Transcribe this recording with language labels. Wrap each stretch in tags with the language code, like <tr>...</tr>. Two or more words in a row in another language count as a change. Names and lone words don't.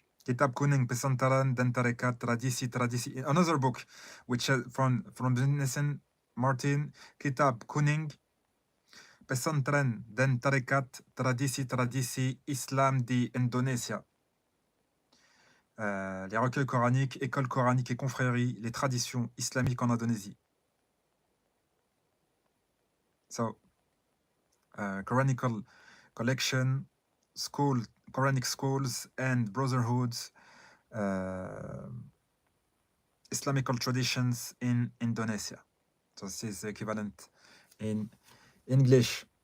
<id>Kitab Kuning Pesantaren Den Tarekat Tradisi.</id> <en>Another book which from Vincent Martin,</en> <id>Kitab Kuning Pesantren Den Tarekat Tradisi Islam di Indonesia.</id> <fr>Les recueils coraniques, écoles coraniques et confréries, les traditions islamiques en Indonésie.</fr> <en>So, Quranical collection, Quranic schools and brotherhoods, Islamical traditions in Indonesia. So this is the equivalent in English.</en>